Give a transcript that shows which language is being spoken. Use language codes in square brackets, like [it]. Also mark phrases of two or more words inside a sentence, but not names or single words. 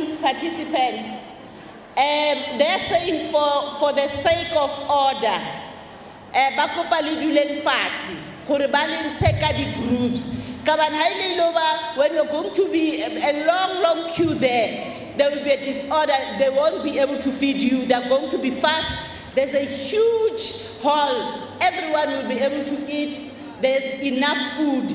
[en] participants. They're saying for the sake of order, [tn] bakopa le duleng fatshe gore ba le ntshe ka di-groups. [en] When you're going to be a long queue there will be a disorder. They won't be able to feed you. They're going to be fast. There's a huge hall. Everyone will be able to eat. There's enough food.